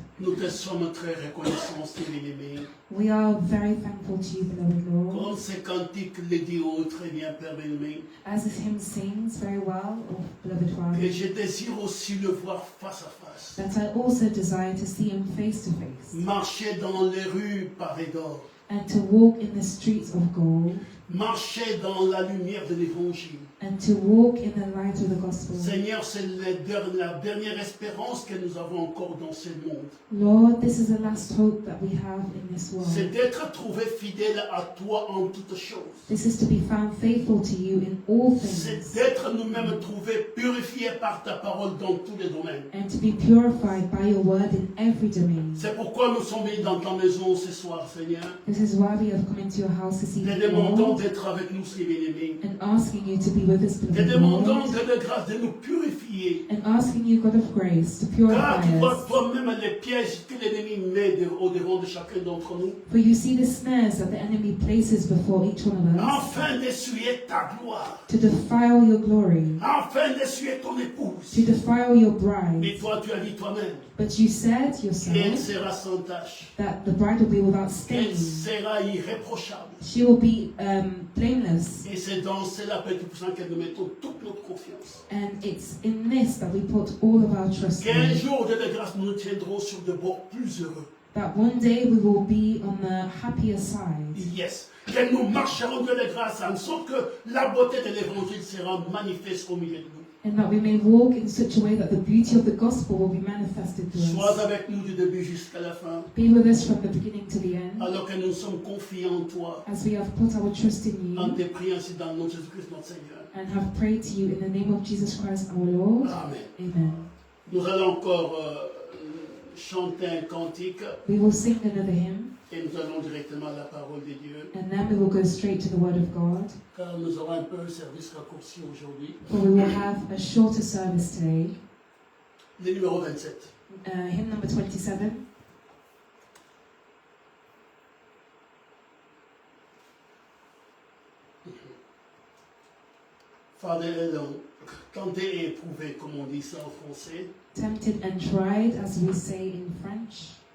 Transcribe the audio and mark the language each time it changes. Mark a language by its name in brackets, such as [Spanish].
[French] nous te sommes très reconnaissants, bien-aimé. [English] we are very thankful to you, beloved Lord. [French] Comme ces cantiques le disent très bien, Père bien-aimé, [English] As this hymn sings very well, oh, beloved [French] que [English] Father, [French] je désire aussi le voir face à face. [English] that I also desire to see him face to face, [French] Marcher dans les rues pavées d'or. [English] and to walk in the streets of gold, [French] Marcher dans la lumière de l'Évangile. [English] and to walk in the light of the gospel. [French] Seigneur, c'est la dernière espérance que nous avons encore dans ce monde. [English] Lord, this is the last hope that we have in this [French] C'est [English] world. [French] d'être trouvé fidèle à toi en toutes choses. [English] This is to be found faithful to you in all [French] C'est [English] things, [French] d'être nous-mêmes trouvés purifiés par ta parole dans tous les domaines. [English] and to be purified by your word in every domain. [French] C'est pourquoi nous sommes venus dans ta maison ce soir, Seigneur. [English] This is why we have come into your house this [French] Te [English] evening, [French] demandons [English] Lord, [French] d'être avec nous, si bien-aimés. [English] and asking you to be with us, [French] Te [English] beloved [French] demandons [English] Lord, [French] de grâce de nous purifier. [English] and asking you, God of grace, to [French] Car [English] purify [French] tu vois [English] us. [French] toi-même les pièges que l'ennemi met au-devant de chacun d'entre nous. [English] For you see the snares that the enemy places before each one of us, [French] Afin d'essuyer ta gloire. [English] to defile your glory, [French] Afin d'essuyer ton épouse. [English] to defile your [French] Mais [English] bride. [French] toi, tu as dit toi-même [English] But you said [French] qu'elle [English] yourself [French] sera sans tache. [English] that the bride will be without [French] Qu'elle [English] stain. [French] sera irréprochable. [English] She will be blameless. [French] Et c'est dans cela, Père Tout-Puissant, que nous mettons toute notre confiance. [English] And it's in this that we put all of our trust [French] Qu'un [English] in. [French] jour de grâce, nous nous tiendrons sur de bords plus heureux. [English] That one day we will be on the happier side. Yes. [French] Que nous marcherons de grâce en sorte que la beauté de l'évangile sera manifeste au milieu de nous. [English] And that we may walk in such a way that the beauty of the gospel will be manifested to [French] Sois [English] us. [French] avec nous du début jusqu'à la fin. [English] Be with us from the beginning to the end. [French] Alors que nous sommes confiants en toi. [English] As we have put our trust in [French] En [English] you [French] te priant ainsi dans le nom de Jésus-Christ, notre Seigneur. [English] and have prayed to you in the name of Jesus Christ our Lord. [French] Amen. [English] Amen. [French] Nous allons encore chanter un cantique [English] We will sing another hymn, [French] et nous allons directement à la parole de Dieu. [English] and then we will go straight to the Word of God. [French] Car nous aurons un peu un service raccourci aujourd'hui. [English] For we will have a shorter service today. [French] Le numéro 27. [English] Hymn number 27. Father, [French] tenté et éprouvé, comme on dit ça en français. [English] Tempted and tried, as we say in French.